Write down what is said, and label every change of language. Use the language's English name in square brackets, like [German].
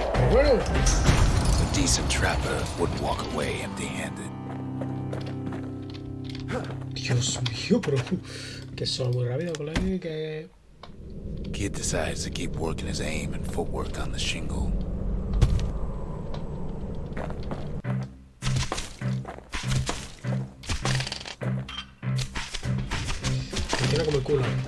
[Spanish] Bueno. [English] A decent trapper wouldn't walk away empty-handed. [Spanish] Dios mío, pero que son muy rápido con la que... [English] Kid decides to keep working his aim and footwork on the shingle. [Spanish] Funciona como el culo.